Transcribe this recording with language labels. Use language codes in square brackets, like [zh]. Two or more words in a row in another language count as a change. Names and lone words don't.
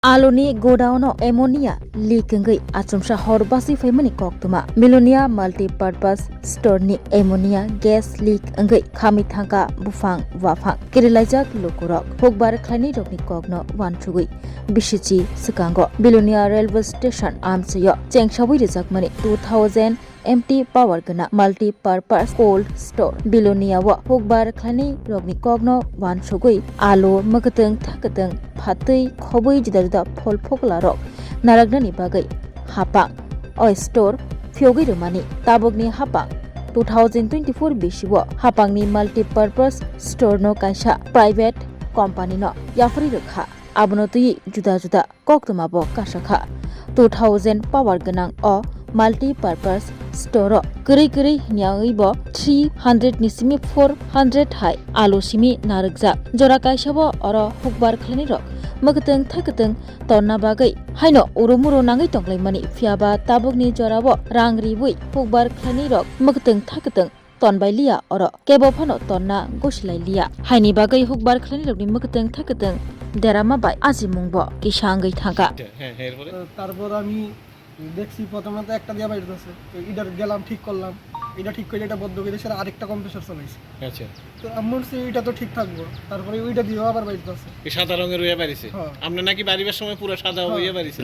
[trp] Aloni godown [en] ammonia leaking [trp] achumsha horbasi family koktuma Milonia [en] multi-purpose store [trp] ni [en] ammonia gas leak [trp] angai khami thangka bufang wafang kirilajak lokurok hokbar khlani rokni kokno wanchugui bishichi sikango Milonia [en] railway station [trp] amchayo chengshawi rejakmani 2000 [en] empty power [trp] gana [en] multi-purpose cold store [trp] Milonia wa hokbar khlani rokni kokno wanchugui alo makateng thakateng phatui khobui jida phol phoklarok naragnani bagai hapang oi store phyogi rumani tabogni hapang 2024 bisiwo hapangni [en] multi-purpose store [trp] no kaisa [en] private company [trp] no yafri rakha abono tui juda juda koktuma bo kasakha 2000 power ganang o [en] multi-purpose store [trp] kuri nyangui bo 300 nisimi 400 hai alo simi naragja jora kaisa bo oro hukbar khlani rok makateng thakateng tonna bagai haino urumuro nangai tonglaimani fiaba tabogni jorabo rangri bui hukbar khlani rok makateng thakateng tonbai liya oro kebo phano tonna goslai liya haini bagai hukbar khlani rokni makateng thakateng derama bai ajimungbo kisangai thanga [bn] তারপর আমি দেখছি প্রথমে তো একটা দিয়া বাইরে আছে ইডার গেলাম ঠিক করলাম এটা ঠিক করে এটা বন্ধ করে সেটা আরেকটা কম্প্রেসর চালাইছি আচ্ছা তো আমি বলছি এটা তো ঠিক থাকবো তারপরে ওইটা দিয়েও আবার বাইরে আছে এই সাদা রঙের হয়ে বাড়িছে আপনি নাকি বাড়িবার সময় পুরো সাদা হয়ে বাড়িছিল